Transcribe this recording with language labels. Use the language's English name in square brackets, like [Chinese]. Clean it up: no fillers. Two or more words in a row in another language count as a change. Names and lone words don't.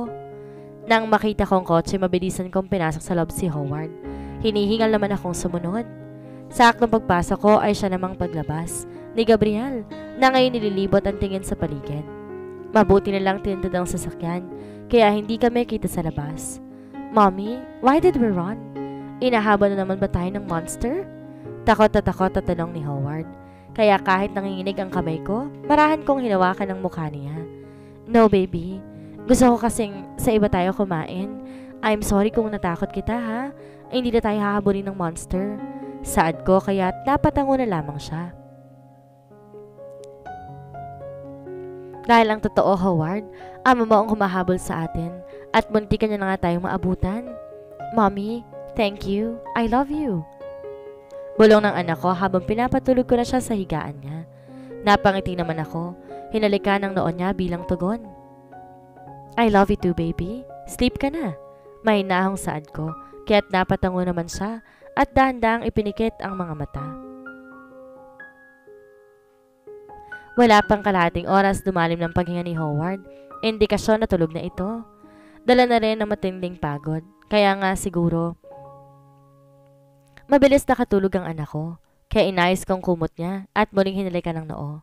[Filipino] Nang makita kong kotse, mabilisan kong pinasok sa loob si Howard. Hinihingal naman akong sumunod. Sa aktong pagpasok ko ay siya namang paglabas ni Gabriel na ngayon nililibot ang tingin sa paligid. Mabuti na lang tinutod ang sasakyan kaya hindi kami kita sa labas. Mommy, [English] why did we run? [Filipino] Inahabol na naman ba tayo ng monster? Takot at tanong ni Howard. Kaya kahit nanginginig ang kamay ko, marahan kong hinawakan ang mukha niya. [English] No baby, [Filipino] gusto ko kasing sa iba tayo kumain [English] I'm sorry [Filipino] kung natakot kita ha. Hindi na tayo hahabulin ng monster. Saad ko kaya napatango na lamang siya. Dahil ang totoo, Howard, ama mo ang humahabol sa atin at muntikan niya na nga tayong maabutan. Mommy, [English] thank you. I love you. [Filipino] Bulong ng anak ko habang pinapatulog ko na siya sa higaan niya. Napangiti naman ako. Hinalikan ng noon niya bilang tugon. [English] I love you too, baby. [Filipino] Sleep ka na. May nahong saad ko, kaya't napatango naman siya at dahan-dahang ipinikit ang mga mata. Wala pang kalahating oras dumalim ng paghinga ni Howard, indikasyon na tulog na ito. Dala na rin ng matinding pagod, kaya nga siguro mabilis nakatulog ang anak ko, kaya inayos kong kumot niya at muling hinalikan ng noo.